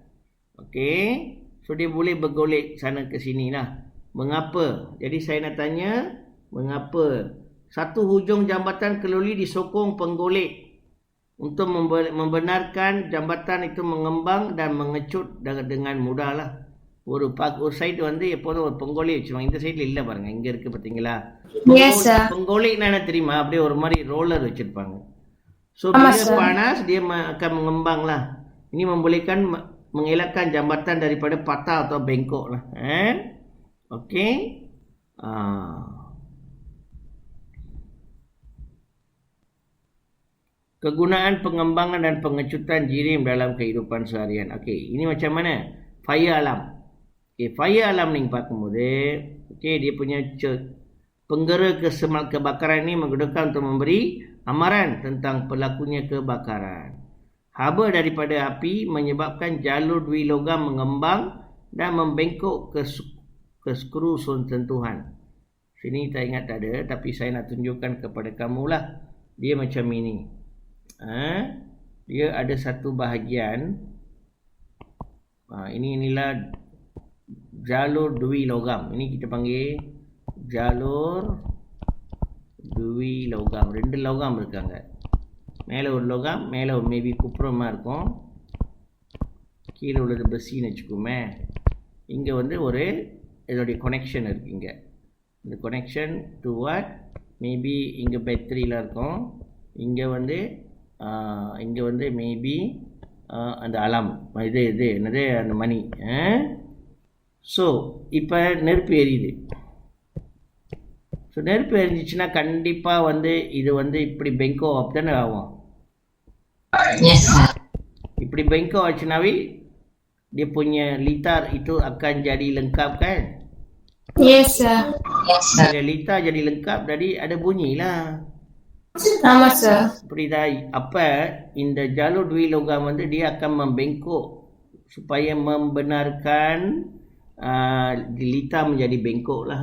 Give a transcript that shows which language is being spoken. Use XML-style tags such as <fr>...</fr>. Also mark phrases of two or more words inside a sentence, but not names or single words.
<ms>Okey, so dia boleh bergolek sana ke sini lah. Mengapa? Jadi saya nak tanya, mengapa satu hujung jambatan keluli disokong penggolek untuk membenarkan jambatan itu mengembang dan mengecut dengan mudah lah.</ms> <ta>ஒரு சைடு வந்து எப்போதும் ஒரு பொங்கோலி வச்சுருவாங்க. இந்த சைடில் இல்லை பாருங்க, இங்கே இருக்குது பார்த்தீங்களா? பொங்கோலின்னா என்ன தெரியுமா? அப்படியே ஒரு மாதிரி ரோலர் வச்சுருப்பாங்க.</ta> <ms>ஸோ bila panas dia akan mengembang lah. Ini membolehkan mengelakkan jambatan daripada patah atau bengkok lah. Okey. Kegunaan pengembangan dan pengecutan jirim dalam kehidupan seharian. Okey, ini macam mana?</ms> <en>Fire alarm.</en> <ms>Okay,</ms> <en>fire alarm</en> <ms>ni பார்க்கும்போது, dia punya penggera kebakaran ni menggunakan untuk memberi amaran tentang berlakunya kebakaran. Haba daripada api menyebabkan jalur dui logam mengembang dan membengkok ke skru sentuhan. Sini tak ingat tak ada, tapi saya nak tunjukkan kepada kamu lah. Dia macam ini. Dia ada satu bahagian. Inilah jalur dui logam. Ini kita panggil jalur dui logam.</ms> <ta>2 logam இருக்காங்க. மேலே ஒரு லோகம், மேலே ஒரு மேபி குப்புறமா இருக்கும், கீழே உள்ளது பஸ்ஸின்னு வச்சுக்கோமே. இங்கே வந்து ஒரு இதோடைய கனெக்ஷன் இருக்குது. இங்கே இந்த</ta> <en>connection to what,</en> <ta>மேபி இங்கே பேட்டரியில் இருக்கும். இங்கே வந்து மேபி அந்த அலாம் இது என்னது அந்த மணி. ஸோ இப்போ நெருப்பு எரியுது. ஸோ நெருப்பு எரிஞ்சிச்சுன்னா கண்டிப்பாக வந்து இது வந்து இப்படி பெங்கோ ஆஃப் தானே ஆகும்.</ta> <ms>இப்படி பெங்கோ ஆச்சுனாவே dia punya litar itu akan jadi lengkap kan?</ms> <en>Yes, sir.</en> <ms>Bila litar jadi lengkap, jadi ada bunyi lah. Sama, sir. Seperti dah apa இந்த jalur dui logam வந்து dia akan membengkok supaya membenarkan lita menjadi bengkok lah.</ms>